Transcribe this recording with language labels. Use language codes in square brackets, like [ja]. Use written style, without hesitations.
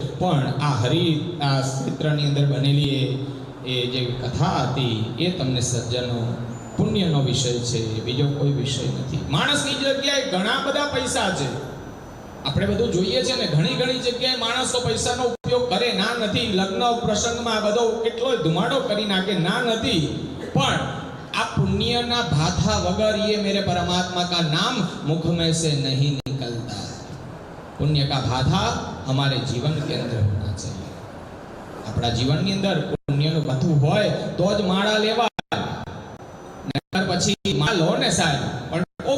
[gu] પણ આ ક્ષેત્રની અંદર બનેલી એ જે કથા હતી એ તમને સજ્જનો પુણ્યનો વિષય છે, બીજો કોઈ વિષય નથી. માણસની જગ્યાએ ઘણા બધા પૈસા છે, આપણે બધું જોઈએ છે ને. ઘણી જગ્યાએ માણસો પૈસાનો ઉપયોગ કરે, ના નથી. લગ્ન પ્રસંગમાં બધો કેટલો ધુમાડો કરી નાખે, ના નથી. પણ આ પુણ્યના ભાથા વગર [hi] ये मेरे परमात्मा का नाम मुख में से नहीं निकलता. पुण्य का भाथा हमारे जीवन के अंदर होना चाहिए. अपना जीवन [gu] ની અંદર પુણ્યનું ભાથું હોય તો જ માળા લેવાય. નકર પછી માળ લો ને સાહેબ, પણ